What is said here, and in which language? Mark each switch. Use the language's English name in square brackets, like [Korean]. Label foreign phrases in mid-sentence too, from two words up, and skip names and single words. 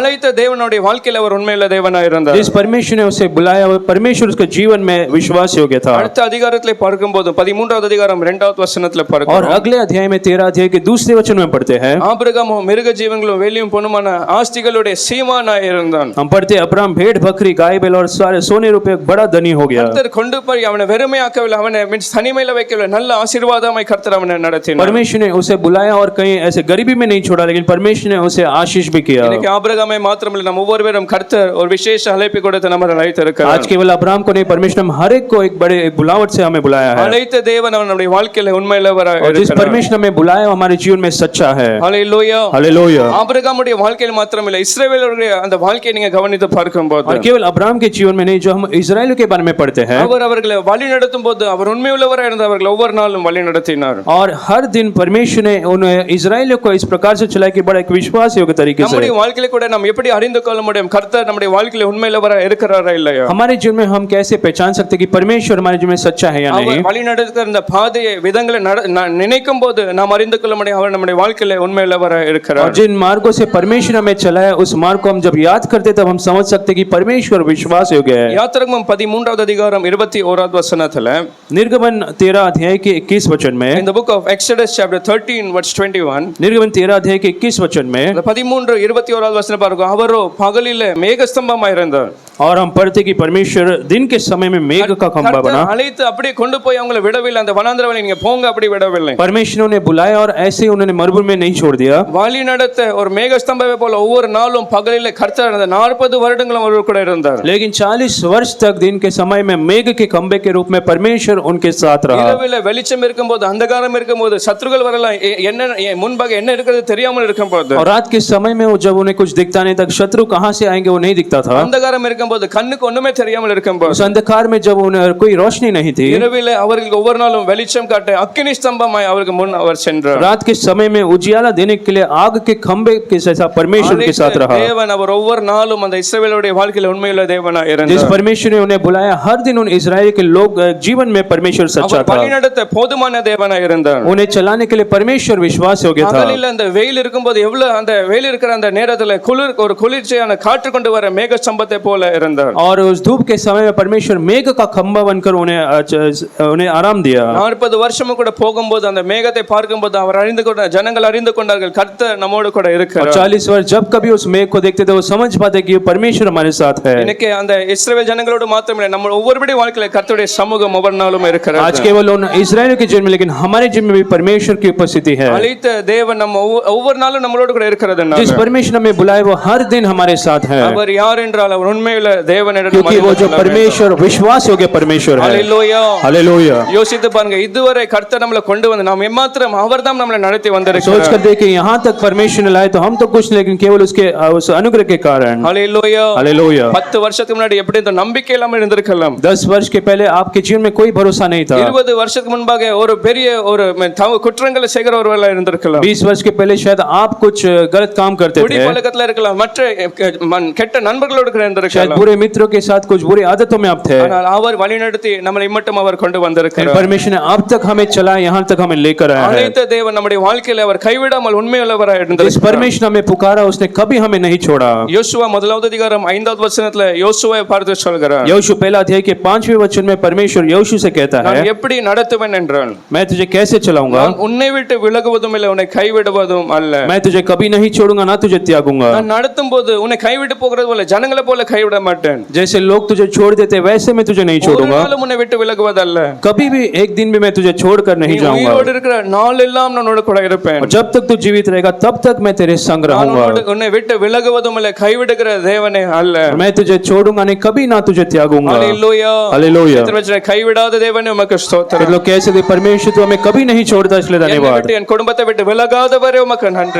[Tamil] அழைத்த தேவனுடைய வாழ்க்கையில அவர் உண்மையுள்ள தேவனாய் இருந்தார். [Hindi] जिस परमेश्वर ने उसे बुलाया और परमेश्वर उसके जीवन में विश्वास योग्य था। [Tamil] அடுத்த அதிகாரத்திலே பார்க்கும்போது 13வது அதிகாரம் 2வது வசனத்துல [Hindi] और [Tamil] பார்க்கிறோம். [Hindi] अगले अध्याय में 13 अध्याय के दूसरे वचन में पढ़ते हैं, [Tamil] ஆபிரகாம் மிருக ஜீவங்களும் வெளியும் பொண்ணுமான ஆஸ்திகளுடைய சீமானாய் இருந்தான். [Hindi] हम पढ़ते हैं, अब्राहम भेड़ बकरी गाय बैल और सारे सोने रुपये बड़ा धनी हो गया। [Tamil] கர்த்தர் கொண்டு போய் அவனை வெறுமையாக்கவில்லை, அவனை தனிமையில வைக்கவில்லை, நல்ல ஆசீர்வாதமாய் கர்த்தர் அவனை நடத்தினார். [Hindi] परमेश्वर ने उसे बुलाया और कहीं ऐसे गरीबी में नहीं छोड़ा, लेकिन परमेश्वर ने उसे आशीष भी किया। [Tamil] இன்னைக்கு ஆபிரகாமை மாத்திரமல்ல, நம்ம ஒவ்வொருவரும் கர்த்தர் ஒரு விசேஷ அழைப்பு கொடுத்து நம்மை அழைத்திருக்கிறார். [Hindi] आज केवल अब्राहम को नहीं, परमेश्वर ने हर एक को एक बड़े एक बुलावट से हमें बुलाया है। [Tamil] அழைத்த தேவன் நம்முடைய வாழ்க்கையில உண்மையுள்ளவராய் [Hindi] और जिस [Tamil] இருக்கிறார். [Hindi] परमेश्वर ने हमें बुलाया वो हमारे जीवन में सच्चा है। [Tamil] ஹல்லேலூயா. [Hindi] हालेलुया। [Tamil] ஆபிரகாமுடைய வாழ்க்கையில் மாத்திரமல்ல, இஸ்ரவேலருடைய அந்த வாழ்க்கையை நீங்க கவனித்து பார்க்கும்போது, [Hindi] और केवल अब्राहम के जीवन में नहीं, जो हम इजराइल के बारे में पढ़ते हैं, [Tamil] அவர் அவர்களை வழி நடத்தும் போது அவர் உண்மையுள்ளவராய் இருந்த அவர்களை ஒவ்வொரு நாளும் வழி நடத்தினார். [Hindi] और हर दिन परमेश्वर ने उन इजराइलियों को इस प्रकार से चलाया कि बड़ा एक विश्वास योग्य तरीके से। [Tamil] நம்முடைய வாழ்க்கையில கூட நாம் எப்படி அறிந்து கொள்ள முடியும் கர்த்தர் நம்முடைய வாழ்க்கையில உண்மையுள்ளவராய் இருக்கிறாரா இல்லையா? [Hindi] हमारे जीवन में हम कैसे पहचान सकते हैं कि परमेश्वर हमारे जीवन में सच्चा है या नहीं? [Tamil] அவர் வழி நடத்துகிற இந்த பாதையை விதங்களை நினைக்கும் போது நாம் அறிந்து கொள்ள முடியும் அவர் நம்முடைய வாழ்க்கையில உண்மையுள்ளவராய் [Hindi] और [Tamil] இருக்கிறார். [Hindi] जिन मार्गों से परमेश्वर हमें चलाया, उस मार्ग को हम जब याद करते तब हम समझ सकते हैं कि परमेश्वर विश्वास योग्य है। [Tamil] யாத்திராகமம் 13வது அதிகாரம் 21வது வசனத்துல, [Hindi] निर्गमन 13 अध्याय के 21 वचन में, [English] in the book of Exodus chapter 13 verse 21, [Hindi] निर्गमन 13 अध्याय के 21 वचन में, [Tamil] 13-21வது வசனம் பாருங்க, அவரோ பகலிலே மேகஸ்தம்பமாய் இருந்தார். [Hindi] और हम पढ़ते कि परमेश्वर दिन के समय में मेघ का खंभा बना। [Tamil] அழைத்து அப்படியே கொண்டு போய் அவங்களை விடவில்லை, அந்த வனாந்தர வழி நீங்க போங்க அப்படி விடவில்லை. [Hindi] परमेश्वर ने बुलाया और ऐसे ही उन्होंने मरुभूमि में नहीं छोड़ दिया। [Tamil] வழி நடத்த ஒரு மேகஸ்தம்பமே போல ஒவ்வொரு நாளும் பகலிலே கர்த்தர் அந்த 40 வருடங்களும் அவர் கூட இருந்தார். [Hindi] लेकिन 40 वर्ष तक दिन के समय में मेघ के खंभे के रूप में परमेश्वर उनके साथ रहा। [Tamil] இரவிலே வெளிச்சம் இருக்கும்போது अंधकारம் இருக்கும்போது சத்துருக்கள் வரலாம், என்ன முன்பாக என்ன இருக்கிறது தெரியாமல் இருக்கும்போது, [Hindi] और रात के समय में वो जब उन्हें कुछ दिखता नहीं, तक शत्रु कहां से आएंगे वो नहीं दिखता था। [Tamil] अंधकारம் இருக்கும்போது கண்ணுக்கு ஒண்ணுமே தெரியாமல் இருக்கும்போது, [Hindi] उस अंधकार में जब उन्हें कोई रोशनी नहीं थी, [Tamil] இரவிலே அவர்களுக்கு ஒவ்வொரு நாளும் வெளிச்சம் காட்ட அக்கினி ஸ்தம்பமாய் அவருக்கு முன் அவர் சென்றார். [Hindi] रात के समय में उजियाला देने के लिए आग के खंभे के जैसा परमेश्वर के साथ रहा। [Tamil] தேவன் அவர் ஒவ்வொரு நாளும் அந்த இஸ்ரவேலுடைய வாழ்க்கையில உண்மையுள்ள தேவனாய் இருந்தார். [Hindi] जिस परमेश्वर ने उन्हें बुलाया, हर दिन उन इजराइल के लोग जीवन में परमेश्वर सच्चा था। [Tamil] வழி நடத்த போதுமான தேவனாய் இருந்தார். [Hindi] उन्हें चलाने के लिए परमेश्वर विश्वास योग्य था। [Tamil] பகலில் அந்த வெயில் இருக்கும்போது எவ்வளவு அந்த வெயில் இருக்கிற அந்த நேரத்துல ஒரு குளிர்ச்சியான காற்று கொண்டு வர மேக ஸ்தம்பத்தை போல இருந்தார். [Hindi] और उस धूप के समय में परमेश्वर मेघ का खंभा बनकर उन्हें आराम दिया। [Tamil] 40 வருஷமும் கூட போகும்போது அந்த மேகத்தை பார்க்கும்போது அவர் அறிந்து கொண்ட ஜனங்கள் அறிந்து கொண்டார்கள் கர்த்தர் நம்மோடு கூட இருக்கிறார். [Hindi] 40 वर्ष जब कभी उस मेघ को देखते थे वो समझ पाते कि परमेश्वर हमारे साथ है। [Tamil] இன்னைக்கு அந்த இஸ்ரவேல் ஜனங்களோடு மாத்திரமல்ல, நம்ம ஒவ்வொருடைய வாழ்க்கையில கர்த்தருடைய சமூகம் ஒவ்வொரு நாளும் இருக்கிறார். [Hindi] आज केवल उन इस्राएल के जीवन में, लेकिन हमारे जीवन में भी परमेश्वर की उपस्थिति है। [Tamil] அழைத்த தேவன் நம்ம ஒவ்வொரு நாளும் நம்மளோடு கூட இருக்கிறதுனால, [Hindi] जिस परमेश्वर हमें बुलाए वो हर दिन हमारे साथ है। [Tamil] அவர் யார் என்றால் அவர் உண்மையுள்ள தேவனிடம், [Hindi] क्योंकि वो जो परमेश्वर विश्वास योग्य परमेश्वर है। [Tamil] ஹல்லேலூயா. [Hindi] हालेलुया। [Tamil] யோசித்து பாருங்க, இதுவரை கர்த்தர் நம்மளை கொண்டு வந்து நாம் எம்மாத்திரம் அவர்தான் நம்மளை நடத்தி வந்திருக்கிறார். [Hindi] सोच कर देखें, यहाँ तक परमेश्वर ने लाए तो हम तो कुछ नहीं, लेकिन केवल उसके उस अनुग्रह के कारण। [Tamil] ஹல்லேலூயா. [Hindi] हालेलुया। [Tamil] 10 வருஷத்துக்கு முன்னாடி எப்படி இந்த நம்பிக்கை இல்லாம இருந்திருக்கலாம். [Hindi] 10 वर्ष के पहले आपके जीवन में कोई भरोसा नहीं था। [Tamil] 20 வருஷத்துக்கு முன்பாக ஒரு பெரிய ஒரு குற்றங்களை செய்கிறவர்களா இருந்திருக்கலாம். [Hindi] 20 वर्ष के पहले शायद आप कुछ गलत काम करते [Tamil] குடி [Hindi] थे, [Tamil] பழக்கத்துல இருக்கலாம், மற்ற கெட்ட நண்பர்களோடு கூட [Hindi] शायद [Tamil] இருந்திருக்கலாம். [Hindi] बुरे मित्रों के साथ कुछ बुरी आदतों में आप थे, [Tamil] ஆனால் அவர் வழிநடத்தி நம்மளை மட்டும் அவர் கொண்டு வந்திருக்கிறார். [Hindi] परमेश्वर ने अब तक हमें चलाया, यहाँ तक हमें लेकर आया है। [Tamil] அழைத்த தேவன் நம்முடைய வாழ்க்கையில அவர் கைவிடாமல் உண்மையுள்ளவராய் [Hindi] जिस [Tamil] இருந்திருக்கிறார். [Hindi] परमेश्वर ने हमें पुकारा उसने कभी हमें नहीं छोड़ा। [Tamil] யோசுவா 1வது அதிகாரம் 5வது வசனத்துல யோசுவாவை பார்த்து சொல்கிறார், [Hindi] यहोशू पहला अध्याय के 5वें वचन में परमेश्वर यहोशू से कहता है, [Tamil] நான் எப்படி நடத்துவேன் என்றால், [Hindi] मैं तुझे कैसे चलाऊंगा, [Tamil] நான் உன்னை விட்டு விலகுவதும் இல்லை உன்னை கைவிடுவதும் அல்ல. [Hindi] मैं तुझे कभी नहीं छोड़ूंगा ना तुझे त्यागूंगा। [Tamil] நான் நடத்தும் போது உன்னை கைவிட்டு போகிறது போல ஜனங்களை போல கைவிட மாட்டேன். [Hindi] जैसे लोग तुझे छोड़ देते वैसे मैं तुझे नहीं [Tamil] ஒரு [Hindi] छोड़ूंगा, [Tamil] நாளும் உன்னை விட்டு விலகுவதல்ல. [Hindi] कभी भी एक दिन भी मैं तुझे छोड़कर नहीं [Tamil] நீ [Hindi] जाऊंगा। [Tamil] உயிரோடு இருக்கிற நாளெல்லாம் நான் உன்னோடு கூட இருப்பேன். [Hindi] और जब तक तू जीवित रहेगा तब तक मैं तेरे संग [Tamil] நான் [Hindi] रहूंगा। [Tamil] உன்னை விட்டு விலகுவதும் இல்லை கைவிடுகிற தேவனே அல்ல. [Hindi] मैं तुझे छोड़ूंगा नहीं, कभी ना तुझे त्यागूंगा। [Tamil] ஹல்லேலூயா. [Hindi] हालेलुया। [Tamil] எத்தனை பேர் கைவிடாத தேவனே உமக்கு ஸ்தோத்திரம். [Hindi] लोग कैसे थे, परमेश्वर तू हमें कभी नहीं छोड़ता, इसलिए [Tamil] என்னை [Hindi] धन्यवाद। [Tamil] விட்டு என் குடும்பத்தை விட்டு விலகாதவரே உமக்கு நன்றி.